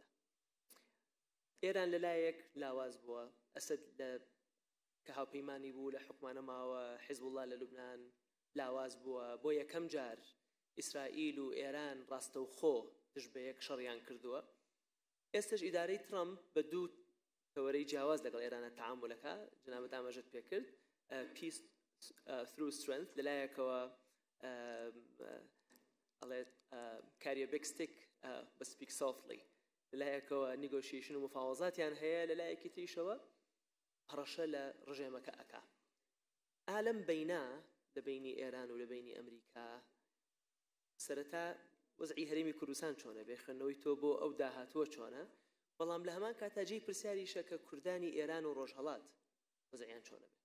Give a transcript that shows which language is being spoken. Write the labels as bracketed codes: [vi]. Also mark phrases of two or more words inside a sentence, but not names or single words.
[ckb] ئێران لەلایەک لاواز بووە، ئەسەد کە هاوپەیمانی بوو لە حکومانە ماوە حیزب الله لە لوبنان لاواز بووە، بۆ یەکەم جار ئیسرائیل و ئێران ڕاستەوخۆ دژ بە یەک شەڕیان کردووە. ئێستش ئیدارەی ترامپ بە دوو تەوەرەی جیاواز لەگەڵ ئێرانە تەعامولەکە، جەنابەت ئاماژەت پێ کرد، [en] peace through strength، [ckb] لەلایەکەوە ئەڵێت [en] carry a big stick but speak softly، [ckb] لەلایەکەوە نیگۆشیشن و مفاوەزاتیان هەیە، لەلایەکی تریشەوە هەڕەشە لە ڕژێمەکە ئەکا. ئالەم بەینا لە بینی ئێران و لە بینی ئەمریکا سەرەتا وەزعی هەرێمی کوردستان چۆنە، بێخێنەوەی تۆ بۆ ئەو داهاتووە چۆنە، بەڵام لە هەمان کاتاجێی پرسیاریشە کە کوردانی ئێران و ڕۆژهەڵات وەزعیان چۆنە بێ؟